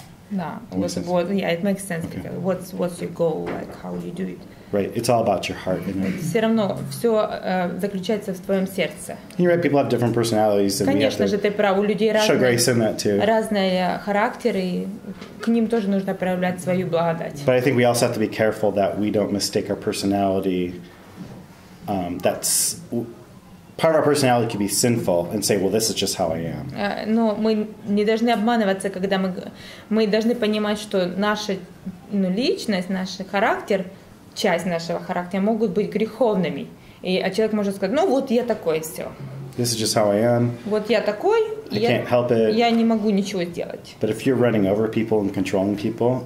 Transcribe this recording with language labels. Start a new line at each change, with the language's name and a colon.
Russian: Да, вот,
English: yeah, it makes sense. Okay. What's your goal, like how you do it? Right, it's all about your heart.
Russian: Все равно все заключается в твоем сердце.
English: You're right. People have different personalities, and
Russian: конечно же, ты прав. У людей разные характеры, и к ним тоже нужно проявлять свою благодать.
English: But I think we also have to be careful that we don't mistake our personality. That's part of our personality can be sinful, and say, "Well, this is just how I am."
Russian: Но мы не должны обманываться, когда мы должны понимать, что наша личность, наш характер. Часть нашего характера могут быть греховными. А человек может сказать, ну вот я такой, все.
English: This is just how I am.
Russian: Вот я такой, я не могу ничего сделать.
English: But if you're running over people and controlling people,